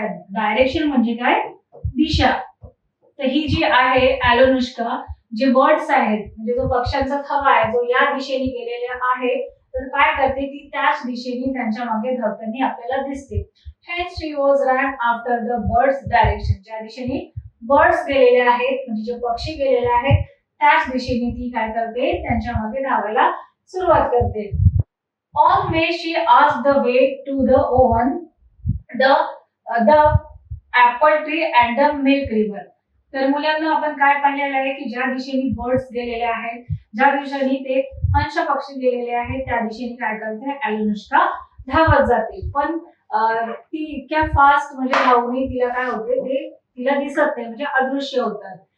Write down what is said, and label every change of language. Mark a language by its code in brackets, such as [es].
[mr] Direction म्हणजे काय, दिशा. तर ही जी आहे Alunushka, जे बर्ड्स आहेत म्हणजे जो पक्ष्यांचा थवा आहे जो या दिशेने गेलेला आहे, तर काय करते ती त्याच दिशेने त्यांच्या मागे धावताना आपल्याला दिसते. [en] Hence she was ran after the birds direction. [mr] ज्या दिशेने बर्ड्स गेलेले आहेत म्हणजे जे पक्षी गेलेले आहेत त्याच दिशेने ती काय करते, त्यांच्या मागे धावायला सुरुवात करते. [en] On way she asked the way to the oven, the apple tree and the milk river. [mr] तर मुलांना आपण काय पाहिलेलं आहे की ज्या दिशेने बर्ड्स गेलेले आहेत, ज्या दिशेने ते हंस पक्षी गेलेले आहेत, त्या दिशेने काय करते Alunushka धावत जाते. पण ती इतक्या फास्ट म्हणजे धावणे तिला काय होते ते तिला दिसत नाही, म्हणजे अदृश्य होतात.